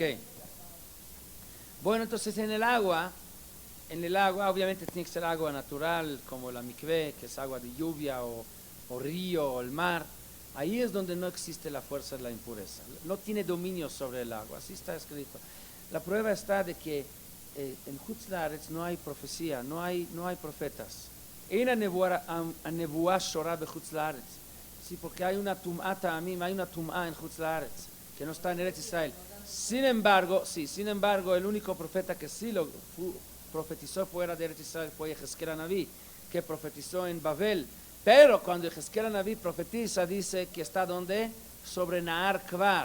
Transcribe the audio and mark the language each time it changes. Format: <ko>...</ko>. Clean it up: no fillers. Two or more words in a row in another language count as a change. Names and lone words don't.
<es>Bueno, entonces en el agua obviamente tiene que ser agua natural, como la mikveh, que es agua de lluvia o río o el mar. Ahí es donde no existe la fuerza de la impureza. No tiene dominio sobre el agua. Así está escrito. La prueba está de que en Chutz La'aretz no hay profecía, no hay profetas.</es> <he>אין הנבואה שורה בחוץ לארץ.</he> <es>Sí, porque hay una</es> <he>טומאה טעמים,</he> <es>hay una tum'a en Chutz La'aretz, que no está en Eretz Israel. Sin embargo, el único profeta que sí lo profetizó fuera de Eretz Israel fue Yehezkel Naví, que profetizó en Babel. Pero cuando Yehezkel Naví profetiza, dice que está donde, sobre Nahar Kvar.</es>